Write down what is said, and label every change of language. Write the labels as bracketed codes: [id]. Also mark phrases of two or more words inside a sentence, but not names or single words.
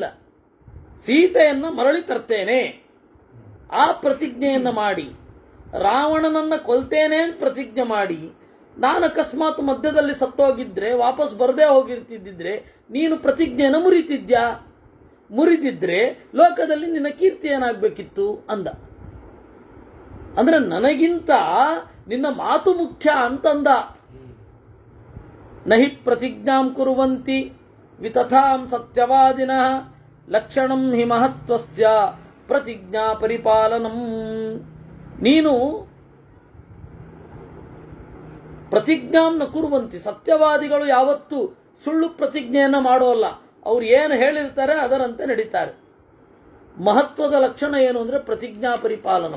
[kn] ಸೀತೆಯನ್ನ ಮರಳಿ ತರ್ತೇನೆ ಆ ಪ್ರತಿಜ್ಞೆಯನ್ನು ಮಾಡಿ, ರಾವಣನನ್ನ ಕೊಲ್ತೇನೆ ಅಂತ ಪ್ರತಿಜ್ಞೆ ಮಾಡಿ, ನಾನು ಅಕಸ್ಮಾತ್ ಮಧ್ಯದಲ್ಲಿ ಸತ್ತೋಗಿದ್ರೆ, ವಾಪಸ್ ಬರದೇ ಹೋಗಿರ್ತಿದ್ದಿದ್ರೆ ನೀನು ಪ್ರತಿಜ್ಞೆಯನ್ನು ಮುರಿತಿದ್ಯಾ? ಮುರಿದಿದ್ರೆ ಲೋಕದಲ್ಲಿ ನಿನ್ನ ಕೀರ್ತಿ ಏನಾಗಬೇಕಿತ್ತು ಅಂದ. ಅಂದ್ರೆ ನನಗಿಂತ ನಿನ್ನ ಮಾತು ಮುಖ್ಯ ಅಂತಂದ. [sa] ನಹಿ ಪ್ರತಿಜ್ಞಾಂ ಕುರುವಂತಿ ವಿತಥಾಂ ಸತ್ಯವಾದಿನಃ ಲಕ್ಷಣಂ ಹಿ ಮಹತ್ವಸ್ಯ ಪ್ರತಿಜ್ಞಾ ಪರಿಪಾಲನಂ. [kn] ನೀನು [sa] ಪ್ರತಿಜ್ಞಾಂ ನ ಕುರುವಂತಿ, [kn] ಸತ್ಯವಾದಿಗಳು ಯಾವತ್ತೂ ಸುಳ್ಳು ಪ್ರತಿಜ್ಞೆಯನ್ನು ಮಾಡೋಲ್ಲ. ಅವ್ರು ಏನು ಹೇಳಿರ್ತಾರೆ ಅದರಂತೆ ನಡೀತಾರೆ. ಮಹತ್ವದ ಲಕ್ಷಣ ಏನು ಅಂದ್ರೆ [sa] ಪ್ರತಿಜ್ಞಾ ಪರಿಪಾಲನಂ.